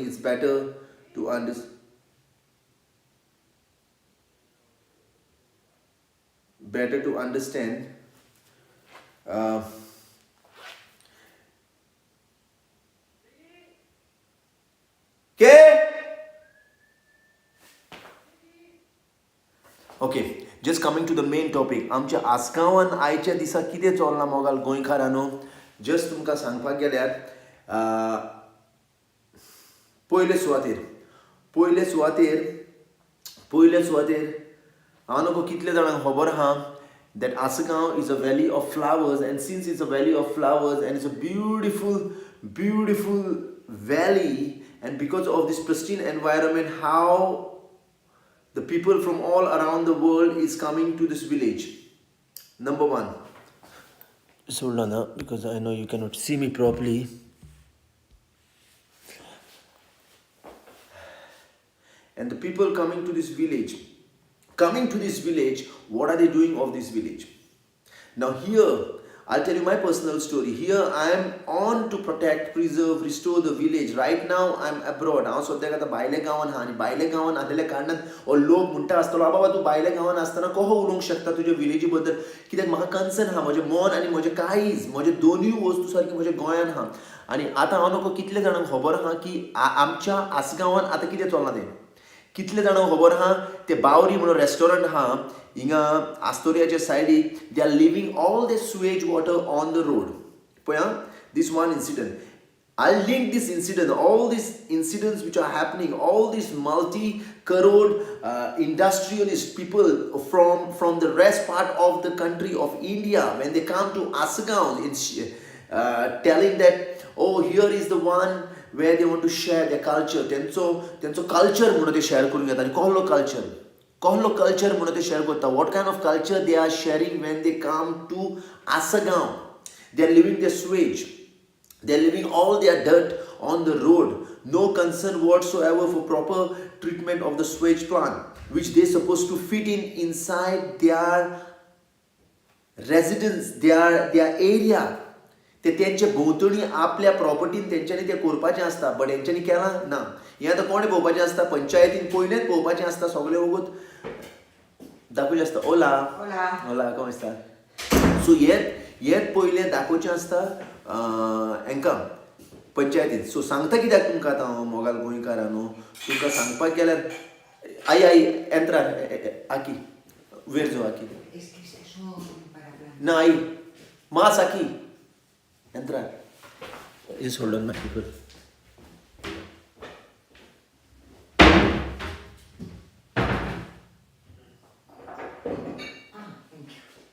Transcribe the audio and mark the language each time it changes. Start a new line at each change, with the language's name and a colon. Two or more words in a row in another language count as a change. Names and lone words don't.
English: It's better to understand. Uh, okay. okay just coming to the main topic
Konkani: आमच्या आसगांवान आयच्या दिसा कितें चलना मोगाल गोंयकारांनो जस्ट तुमकां सांगपाक गेल्यार पयले सुवातेर हांव नको कितले जाणांक खबर आहा
English: that Assagao is a valley of flowers, and since it's a valley of flowers and it's a beautiful valley, and because of this pristine environment, how the people from all around the world is coming to this village. Number one, Sultana, because I know you cannot see me properly. And the people coming to this village, what are they doing of this village? Now here, I'll tell you my personal story. Here I am on to protect, preserve, restore the village. Right now I'm abroad.
Konkani: हांव सद्याक आतां भायल्या गांवान आहा आनी भायल्या गांवान आसलेल्या कारणान हो लोक म्हणटा आसतलो बाबा तूं भायल्या गांवान आसतना कहो उलोवंक शकता तुज्या विलेजी बद्दल कित्याक म्हाका कन्सर्न आहा म्हजें मन आनी म्हजें काळीज म्हजे दोनूय वस्तू सारकी म्हज्या गोंयान आहा आनी आतां हांव नको कितले जाणांक खबर आहा की आमच्या आसगांवान आतां कितें चलना तें कितले जाणांक खबर आहा ते बावरी म्हणून रेस्टॉरंट आहा हिंगा आस्तोरियाच्या सायडीक
English: they are leaving all the sewage water on the road
Konkani: पळय आं
English: this one incident I'll link this incident, all these incidents which are happening, all these multi-crore industrialist people from the rest part of the country of India, when they come to Assagao, it's telling that, oh, here is the one where they want to share their culture.
Konkani: त्यांचो culture म्हणून ते share करून घेता. आणि कहलो culture म्हणून ते share करता.
English: What kind of culture they are sharing when they come to Assagao? They are living their swage. They are leaving all their dirt on the road. No concern whatsoever for proper treatment of the sewage plant, which they are supposed to fit inside their residence, their area.
Konkani: ते तेंच्या भोंवतणी आपल्या प्रॉपर्टीन तेंच्यांनी तें करपाचें आसता बट हेंच्यांनी केलां ना हें आतां कोणें पळोवपाचें आसता पंचायतीन पयलेंच पळोवपाचें आसता सगळें वगत दाखोवचें आसता ओला कशें आसता सो हेंच पयलें दाखोवचें आसता हांकां पंचायतीन सो सांगता कित्याक तुमकां आतां हांव मोगाल गोंयकारांनो तुमकां सांगपाक गेल्यार आई एंट्रा आकी वेरजो आकी ना आई मास आकी Entra.
English: Just hold on, my people. Thank you.